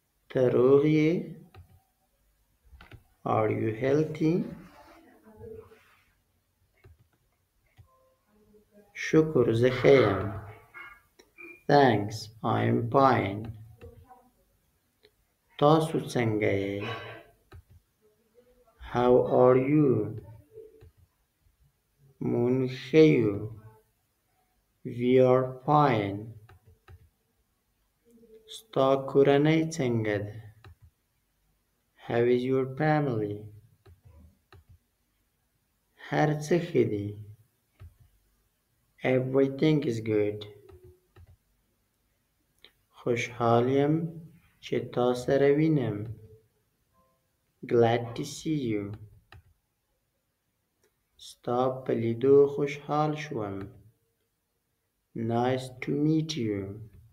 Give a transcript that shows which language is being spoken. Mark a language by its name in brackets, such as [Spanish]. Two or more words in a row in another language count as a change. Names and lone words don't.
[Pashto] ته روغ یې؟ [English] Are you healthy? [Pashto] شکر زه ښه یم. [English] Thanks, I'm fine. [Pashto] تاسو څنګه یې؟ [English] How are you? [Pashto] مونږ ښه یو. [English] We are fine. [Pashto] ستا کورنۍ څنګه ده؟ [English] How is your family? [Pashto] هر څه ښه دي. [English] Everything is good. [Pashto] خوشحال یم چې تا سره وینم. [English] Glad to see you. [Pashto] ستا په لیدو خوشحال شوم. [English] Nice to meet you.